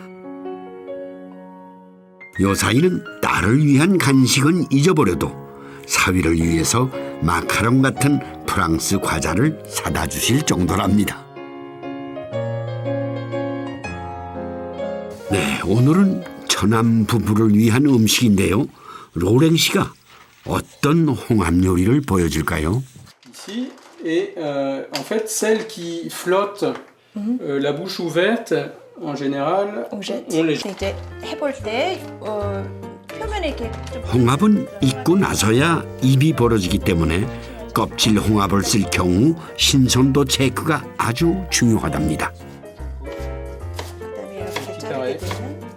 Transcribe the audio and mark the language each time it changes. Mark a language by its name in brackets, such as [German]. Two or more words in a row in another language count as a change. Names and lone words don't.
[Korean] 요 사이는 딸을 위한 간식은 잊어버려도 사위를 위해서 마카롱 같은 프랑스 과자를 사다 주실 정도랍니다. 네, 오늘은 처남 부부를 위한 음식인데요. 로랭 씨가 어떤 홍합 요리를 보여줄까요? [French] Ici, et en fait, celles qui flottent la bouche ouverte, en général, on les [Korean] 이제 해볼 때 표면에 이렇게 좀 홍합은 익고 나서야 입이 벌어지기 때문에 껍질 홍합을 쓸 경우 신선도 체크가 아주 중요하답니다. 그다음에 이렇게 자르게 되면